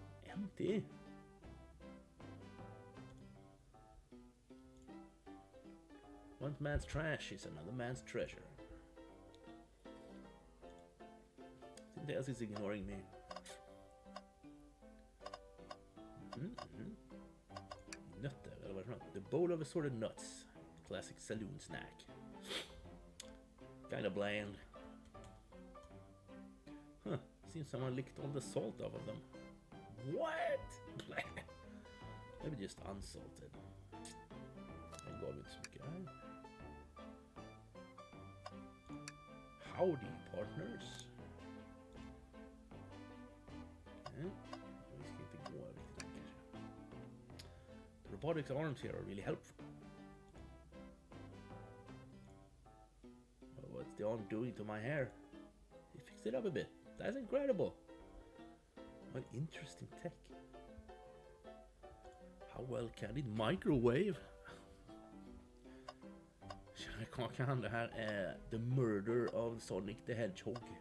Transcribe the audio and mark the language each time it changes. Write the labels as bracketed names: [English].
[English] Empty. One man's trash is another man's treasure. Something else is ignoring me. [Swedish] Nötter, eller vad är det? [English] The bowl of assorted nuts. Classic saloon snack. Kinda bland. Huh, seems someone licked all the salt off of them. What? Maybe just unsalted. [Swedish] Den gav inte så mycket här. [English] Howdy, partners. [Swedish] Okay. Vi ska inte gå riktigt än kanske. [English] The robotics arms here are really helpful. Well, what's the arm doing to my hair? He fixed it up a bit. That's incredible. What interesting tech. How well can it microwave? [Swedish] Kan det här är The Murder of Sonic the Hedgehog.